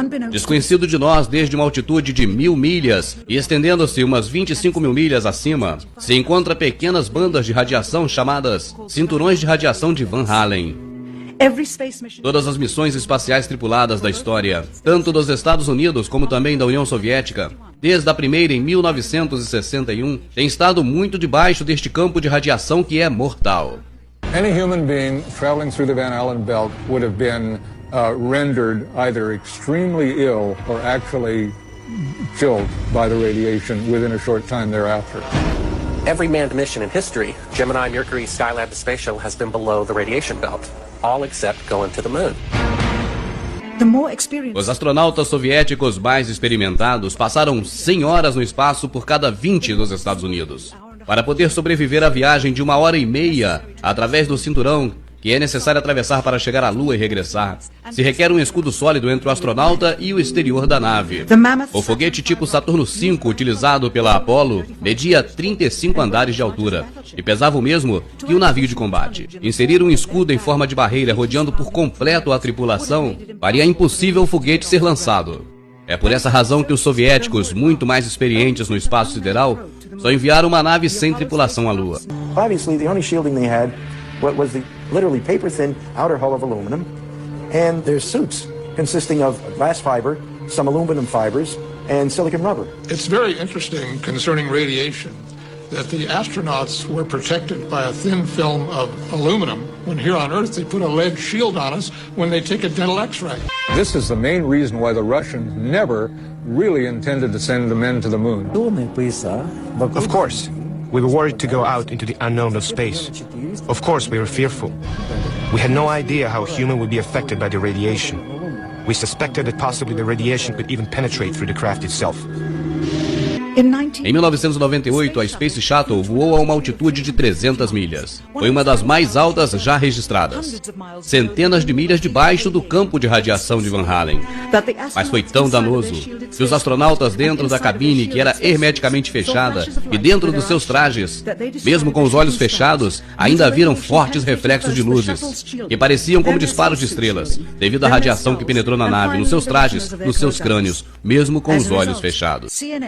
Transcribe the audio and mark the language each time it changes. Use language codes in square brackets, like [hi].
[pt] Desconhecido de nós desde uma altitude de 1000 milhas e estendendo-se umas 25 mil milhas acima, se encontra pequenas bandas de radiação chamadas cinturões de radiação de Van Allen. Todas as missões espaciais tripuladas da história, tanto dos Estados Unidos como também da União Soviética, desde a primeira em 1961, têm estado muito debaixo deste campo de radiação que é mortal. [en] Any human being traveling through the Van Allen belt would have been rendered either extremely ill or actually killed by the radiation within a short time thereafter. Every manned mission in history, Gemini, Mercury, Skylab, the Space Shuttle, has been below the radiation belt, all except going to the moon. [pt] Os astronautas soviéticos mais experimentados passaram 100 horas no espaço por cada 20 dos Estados Unidos. Para poder sobreviver à viagem de 1h30 através do cinturão que é necessário atravessar para chegar à Lua e regressar, se requer um escudo sólido entre o astronauta e o exterior da nave. O foguete tipo Saturno V, utilizado pela Apollo, media 35 andares de altura e pesava o mesmo que um navio de combate. Inserir um escudo em forma de barreira rodeando por completo a tripulação faria impossível o foguete ser lançado. É por essa razão que os soviéticos, muito mais experientes no espaço sideral, só enviaram uma nave sem tripulação à Lua. [en] Obviously, the only shielding they had was the literally paper-thin outer hull of aluminum, and their suits consisting of glass fiber, some aluminum fibers, and silicon rubber. It's very interesting concerning radiation that the astronauts were protected by a thin film of aluminum when here on Earth they put a lead shield on us when they take a dental x-ray. This is the main reason why the Russians never really intended to send the men to the moon. Of course. We were worried to go out into the unknown of space. Of course, we were fearful. We had no idea how human would be affected by the radiation. We suspected that possibly the radiation could even penetrate through the craft itself. [pt] Em 1998, a Space Shuttle voou a uma altitude de 300 milhas. Foi uma das mais altas já registradas. Centenas de milhas debaixo do campo de radiação de Van Allen. Mas foi tão danoso que os astronautas dentro da cabine, que era hermeticamente fechada, e dentro dos seus trajes, mesmo com os olhos fechados, ainda viram fortes reflexos de luzes, que pareciam como disparos de estrelas, devido à radiação que penetrou na nave, nos seus trajes, nos seus crânios, mesmo com os olhos fechados.